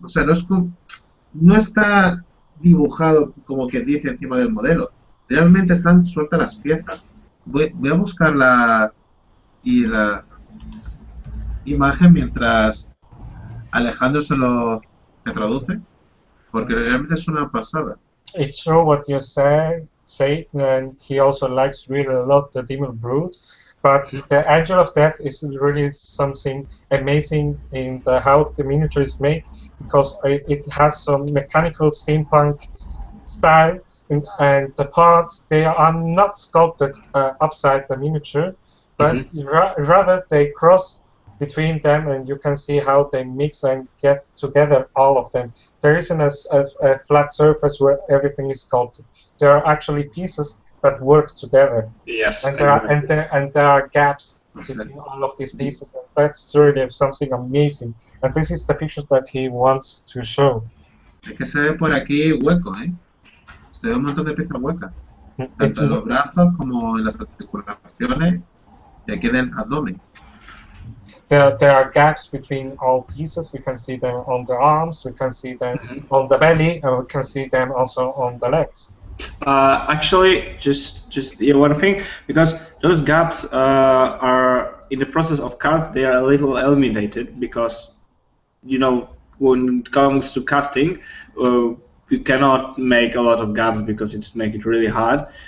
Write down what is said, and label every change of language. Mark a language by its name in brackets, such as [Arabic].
[Spanish] O sea, no está dibujado como que dice encima del modelo. Realmente están sueltas las piezas. Voy a buscar la imagen mientras Alejandro se lo traduce, porque realmente es una pasada. [English] It's true what you say, and he also likes really a lot the demon brute. But the Angel of Death is really something amazing in how the miniature is made, because it has some mechanical steampunk style, and the parts, they are not sculpted upside the miniature, but rather they cross between them, and you can see how they mix and get together all of them. There isn't a flat surface where everything is sculpted. There are actually pieces that work together. Yes, and exactly. there are gaps between all of these pieces, and that's really something amazing. And this is the picture that he wants to show. [Spanish] Es que se ve por aquí hueco, ¿eh? Se ve un montón de piezas huecas, tanto en los brazos como en las articulaciones y aquí en el abdomen. [English] There are gaps between all pieces. We can see them on the arms, we can see them on the belly, and we can see them also on the legs. Actually, just one thing, because those gaps are in the process of cast, they are a little eliminated, because when it comes to casting, you cannot make a lot of gaps because it's make it really hard.